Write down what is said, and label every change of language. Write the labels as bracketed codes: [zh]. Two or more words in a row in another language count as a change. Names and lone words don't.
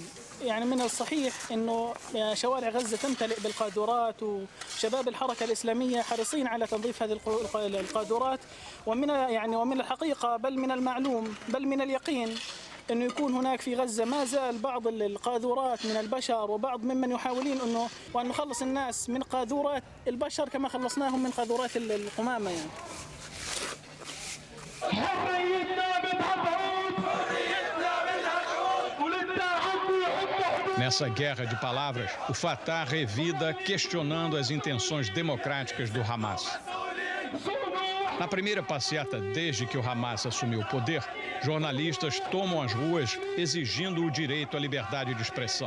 [ar] يعني من الصحيح انه شوارع غزة تمتلئ بالقاذورات، وشباب الحركة الإسلامية حريصين على تنظيف هذه القاذورات، ومن الحقيقة بل من المعلوم بل من اليقين أنه يكون هناك في غزة ما زال بعض القاذورات من البشر وبعض ممن يحاولين وأن نخلص الناس من قاذورات البشر كما خلصناهم من قاذورات القمامة يعني. [pt] Nessa guerra de palavras, o Fatah revida questionando as intenções democráticas do Hamas. Na primeira passeata desde que o Hamas assumiu o poder, jornalistas tomam as ruas exigindo o direito à liberdade de expressão.